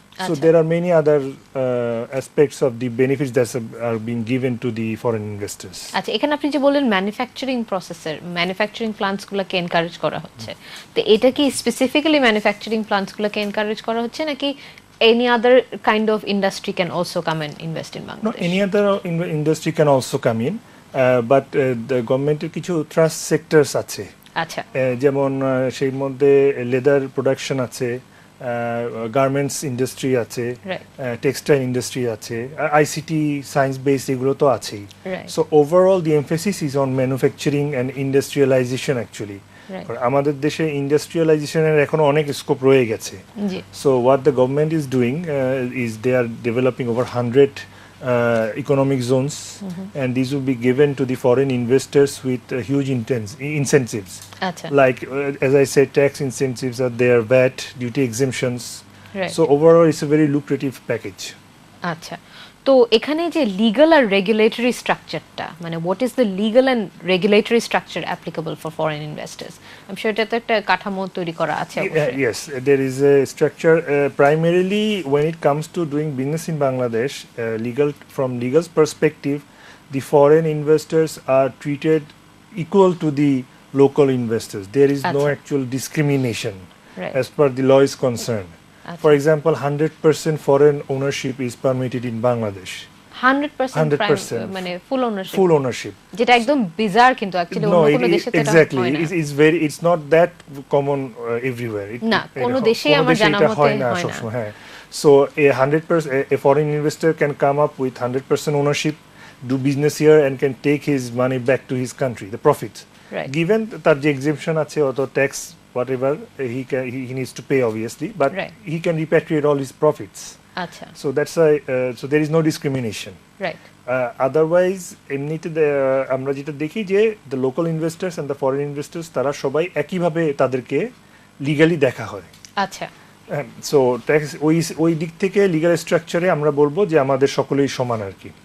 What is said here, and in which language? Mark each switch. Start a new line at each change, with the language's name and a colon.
English: So there are many other aspects of the benefits that are being given to the foreign investors.
Bangla: আচ্ছা, এখানে আপনি যে বলেন manufacturing প্ল্যান্টসগুলোকে encourage করা হচ্ছে, তো এটা কি স্পেসিফিক্যালি ম্যানুফ্যাকচারিং প্ল্যান্টসগুলোকে এনকারেজ করা হচ্ছে, নাকি
English: any other kind of industry can also come and invest in Bangladesh? No, any other industry can also come in, but the governmented
Bangla: কিছু
English: trust sectors
Bangla: আছে। আচ্ছা। যেমন সেই মধ্যে লেদার প্রোডাকশন আছে, গার্মেন্টস ইন্ডাস্ট্রি আছে, টেক্সটাইল ইন্ডাস্ট্রি আছে, ICT science base, এগুলো তো আছেই।
English: So overall the emphasis is on manufacturing and industrialization actually.
Bangla: আমাদের দেশে ইন্ডাস্ট্রিয়ালাইজেশনের এখন অনেক স্কোপ রয়ে গেছে।
English: So what the government is doing is they are developing over 100 economic zones, and these will be given to the foreign investors with huge incentives. Like as I said, tax incentives are there, VAT, duty exemptions. So overall it's a very lucrative package.
Bangla: আচ্ছা, তো এখানে যে legal আর regulatory স্ট্রাকচারটা, মানে
English: What is the legal and regulatory structure applicable for foreign investors? I am sure
Bangla: এটা তো একটা কাঠামো তৈরি করা আছে।
English: Yes, there is a structure primarily when it comes to doing business in Bangladesh. From legal perspective, the foreign investors are treated equal to the local investors. There is no actual discrimination as per the law is concerned. For example, 100% foreign ownership is permitted in Bangladesh.
Bangla: 100% মানে
English: full ownership,
Bangla: যেটা একদম bizarre, কিন্তু actually অন্য কোনো দেশে এটা হয় না।
English: It's not that common everywhere.
Bangla: না, কোন দেশেই আমার জানা মতে হয় না।
English: হ্যাঁ, so a foreign investor can come up with 100% ownership, do business here, and can take his money back to his country, the profits. Right. Given
Bangla: তার যে
English: exemption
Bangla: আছে অত
English: tax whatever he needs to pay obviously, but Right. he can repatriate all his profits.
Bangla: আচ্ছা,
English: So that's why so there is no discrimination.
Bangla: Right, Otherwise এমনিতে আমরা যেটা দেখি যে
English: the local investors and the foreign investors
Bangla: তারা সবাই একইভাবে তাদেরকে লিগালি দেখা হয়। আচ্ছা, সো ট্যাক্স ওই দিক থেকে লিগাল স্ট্রাকচারে আমরা বলবো যে আমাদের সকলেই সমান আর কি।